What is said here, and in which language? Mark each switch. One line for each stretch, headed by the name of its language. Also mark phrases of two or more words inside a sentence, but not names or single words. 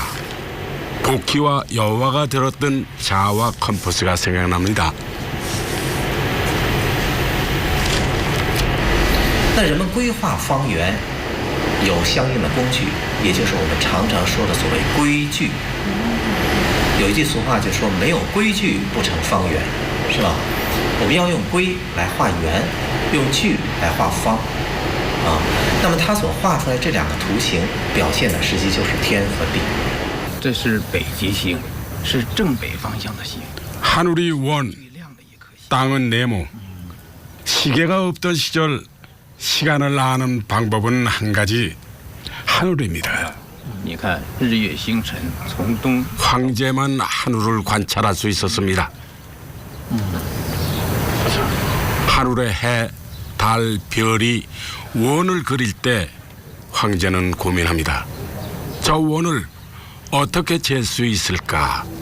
Korean: 복희와 여와가 들었던 자와 컴퍼스가 생각납니다.
Chinese: 那人们规划方圆有相应的工具，也就是我们常常说的所谓规矩。有一句俗话就说没有规矩不成方圆，是吧？我们要用规来画圆，用矩来画方。那么他所画出来这两个图形表现的实际就是天和地。这是北极星，是正北方向的星。
Korean: 하늘이 원, 땅은 네모. 시계가 없던 시절 시간을 아는 방법은 한 가지, 하늘입니다.
Chinese: 你看日月星辰从东
Korean: 황제만 하늘을 관찰할 수 있었습니다. 하늘의 해, 달, 별이 원을 그릴 때 황제는 고민합니다. 저 원을 어떻게 잴 수 있을까?